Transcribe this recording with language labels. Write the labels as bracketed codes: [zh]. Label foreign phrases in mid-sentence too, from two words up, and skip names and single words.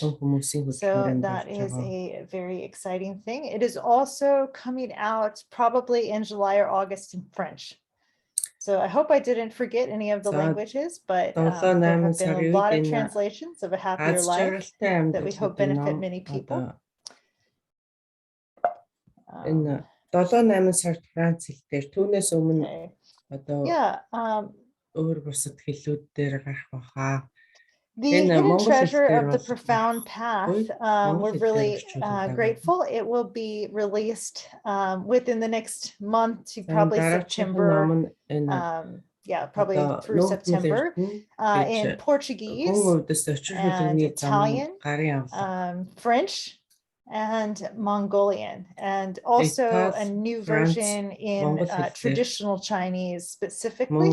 [en] So that is a very exciting thing. It is also coming out probably in July or August in French. So I hope I didn't forget any of the languages, but there have been a lot of translations of A Happier Life that we hope benefit many people. [mn] өөр бусад хэлүүд дээр гарах баха. [en] The Hidden Treasure of the Profound Path, we're really grateful. It will be released within the next month to probably September. Probably through September in Portuguese and Italian, French, and Mongolian, and also a new version in traditional Chinese specifically.